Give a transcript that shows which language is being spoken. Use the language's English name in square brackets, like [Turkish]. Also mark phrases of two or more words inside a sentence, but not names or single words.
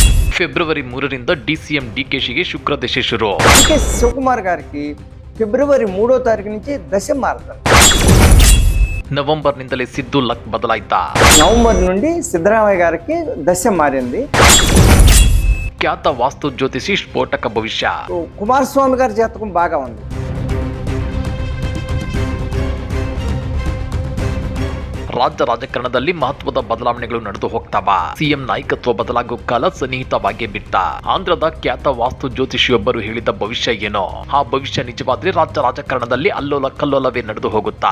[Kannada] ಫೆಬ್ರವರಿ 3ರಿಂದ ಡಿಸಿಎಂ ಡಿಕೆಶಿಗೆ ಶುಕ್ರ ದಶ ಶುರು. [Telugu] డికే శివకుమార్ గారికి ఫిబ్రవరి 3వ తారీఖు నుంచి దశ మారుతారు. [Kannada] నవంబర్ನಿಂದಲೇ ಸಿದ್ದು ಲಕ್ ಬದಲಾಯ್ತಾ. [Telugu] నవంబర్ నుండి సిద్ధరామయ్య గారికి దశ మారింది. [Kannada] ಖ್ಯಾತ ವಾಸ್ತು ಜ್ಯೋತಿಷಿ ಸ್ಫೋಟಕ ಭವಿಷ್ಯ. [Telugu] కుమారస్వామి గారి జాతకం బాగా ఉంది. [Kannada] ರಾಜ್ಯ ರಾಜಕಾರಣದಲ್ಲಿ ಮಹತ್ವದ ಬದಲಾವಣೆಗಳು ನಡೆದು ಹೋಗ್ತಾವ. ಸಿಎಂ ನಾಯಕತ್ವ ಬದಲಾಗೋ ಕಾಲ ಸನ್ನಿಹಿತವಾಗಿ ಬಿಟ್ಟ. ಆಂಧ್ರದ ಖ್ಯಾತ ವಾಸ್ತು ಜ್ಯೋತಿಷಿಯೊಬ್ಬರು ಹೇಳಿದ ಭವಿಷ್ಯ ಏನೋ ಆ ಭವಿಷ್ಯ ನಿಜವಾದ್ರೆ ರಾಜ್ಯ ರಾಜಕಾರಣದಲ್ಲಿ ಅಲ್ಲೋಲ ಕಲ್ಲೋಲವೇ ನಡೆದು ಹೋಗುತ್ತಾ.